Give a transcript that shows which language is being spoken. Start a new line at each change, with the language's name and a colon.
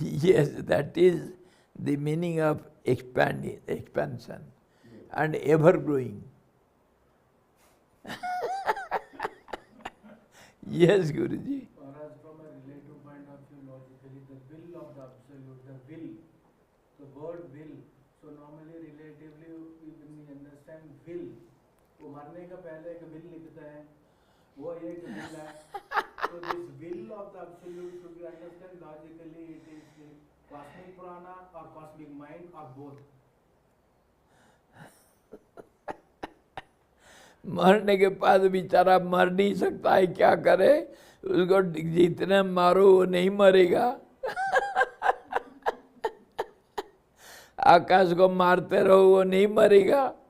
English: Yes, that is the meaning of expansion, Yes. and ever growing. Yes, Guruji. Whereas from a relative point of view, logically, the will of the Absolute, the will, the word will. So normally, relatively, when we understand will,
Hindi: वो मरने का पहले एक will लिखता है, वो एक will है.
English: So this will of the Absolute should be understood logically. It is the cosmic prana or cosmic mind or both.
Hindi: मरने के बाद बेचारा मर नहीं सकता है, क्या करे? उसको जितने मारो वो नहीं मरेगा। आकाश को मारते रहो वो नहीं मरेगा।